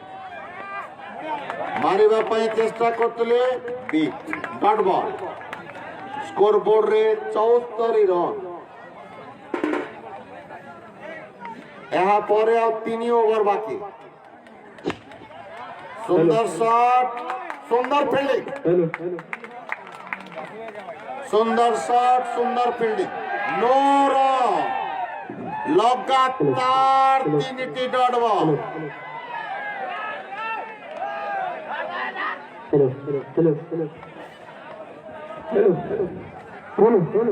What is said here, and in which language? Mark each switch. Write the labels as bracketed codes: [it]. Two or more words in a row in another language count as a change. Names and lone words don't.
[or] ମାରିବା ପାଇଁ ଚେଷ୍ଟା କରୁଥିଲେ ବିଟ୍ [en] ଡଟ୍ ବଲ୍ [or] ସ୍କୋର ବୋର୍ଡରେ 74 ରନ୍ ଏହା ପରେ ଆଉ 3 ଓଭର ବାକି ସୁନ୍ଦର ଶଟ୍ ସୁନ୍ଦର ଫିଲ୍ଡିଂ [en] hello hello [or] ସୁନ୍ଦର ଶଟ୍ ସୁନ୍ଦର ଫିଲ୍ଡିଂ [en] no run [or] ଲଗାତାର 3ଟି [en] dot ball hello hello hello hello hello hello